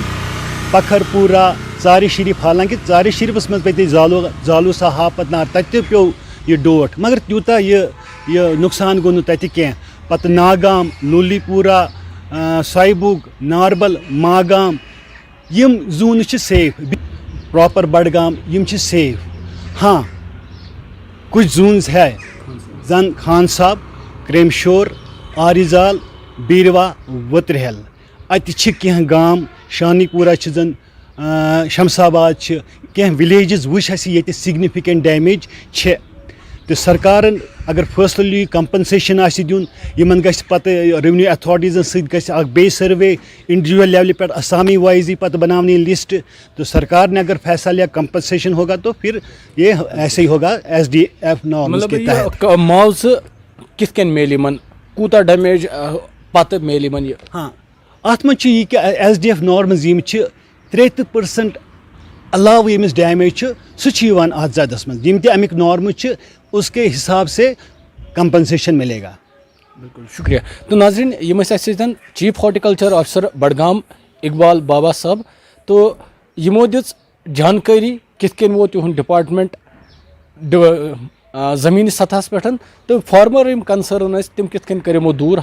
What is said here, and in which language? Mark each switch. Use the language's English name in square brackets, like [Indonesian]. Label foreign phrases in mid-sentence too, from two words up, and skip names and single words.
[Kashmiri] پکھر پوٗرا, ژارِ شریٖف, حالانکہِ ژارِ شریٖفَس منٛز پیٚیہِ زالوٗ سا ہاپت نار, تَتہِ تہِ پیوٚو یہِ ڈوٹھ, مگر تیوٗتاہ یہِ نۄقصان گوٚو نہٕ تَتہِ کینٛہہ. پَتہٕ ناگام, نولی پوٗرا, سایبوگ, ناربل, ماگام, یِم زونٕز چھِ سیف. پراپر بڈگام یِم چھِ سیف. ہاں [Urdu] کچھ زونز ہے [Kashmiri] زن خان صاحب, کریم شور, آریزال, بیٖروا, ؤترہل, اَتہِ چھِ کینٛہہ گام, شانی پوٗرا چھِ زن, شمس آباد چھِ, کینٛہہ وِلیجز وٕچھ اَسہِ ییٚتہِ [English] significant damage [Kashmiri] چھِ. تہٕ سرکارن اگر فٲصلہٕ یی کمپنسیشن آسہِ دیُن, یِمن گژھِ پتہٕ ریونیو ایتھارٹیٖزن سۭتۍ گژھِ اکھ بیٚیہِ سٔروے انڈیوجول لیولہِ پٮ۪ٹھ اسامی وایز یی پتہٕ بناونہٕ یہِ لسٹ, [Urdu] تو سرکار نے اگر فیصلہ یا کمپنسیشن ہوگا تو پھر یہ ایسے ہی ہوگا SDF نارمز کے تحت. [Kashmiri] معاوضہٕ کِتھ کٔنۍ میلہِ یِمن, کوٗتاہ ڈیمیج پتہٕ میلہِ یِمن یہِ. ہاں اتھ منٛز چھُ یہِ کہِ SDF نارمز یِم چھِ 33% علاوٕ ییٚمِس ڈیمیج چھُ سُہ چھُ یِوان اتھ زدس منٛز. یِم تہِ امیِکۍ نارمز چھِ [Urdu] اس کے حساب سے کمپنسیشن ملے گا. [Kashmiri] بالکل شُکریہ. تہٕ ناظریٖن یِم ٲسۍ اَسہِ سۭتۍ [English] chief horticulture officer [Kashmiri] بڈگام اقبال بابا صٲب, تہٕ یِمو دِژ جانکٲری کِتھ کٔنۍ ووت تِہُنٛد ڈِپاٹمنٹ زٔمیٖنی سطحس پٮ۪ٹھ, تہٕ فارمر یِم کنسٲرن ٲسۍ تِم کِتھ کٔنۍ کٔرۍ یِمو دوٗر.